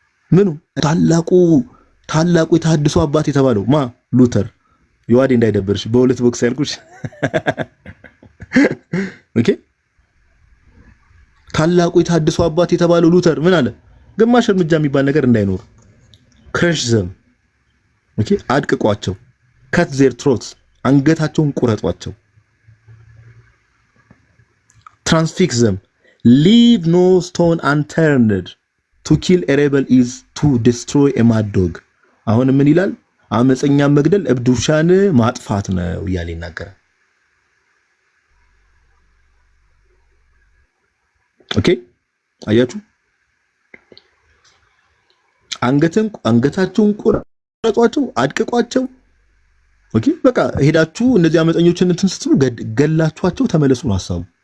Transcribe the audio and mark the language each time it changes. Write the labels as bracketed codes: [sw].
[am] ምኑ ታላቁ የተሐድሶ አባት የተባለው ማ ሉተር። ዮሐድ እንዳይደብርሽ በሁለት ቦክስ ያልኩሽ ኦኬ። ታላቁ የተሐድሶ አባት የተባለው ሉተር ምን አለ? ግማሽ እርምጃ የሚባል ነገር እንዳይኖር [en] crush them [am] አድቅቋቸው [en] cut their throats [am] አንገታቸውን ቁረጧቸው። [en] transfix them leave no stone unturned to kill a rebel is to destroy a mad dog። [am] አሁን ምን ይላል? አመፀኛ መግደል እብድ ውሻን ማጥፋት ነው እያለ ይናገራል። ኦኬ አያችሁ፣ አንገታቸውን ቁረጧቸው፣ አድቅቋቸው። ኦኬ በቃ ሄዳችሁ እነዚህ አመፀኞችን እንትን ስትሉ ገላችኋቸው ተመለሱ ነው ሐሳቡ።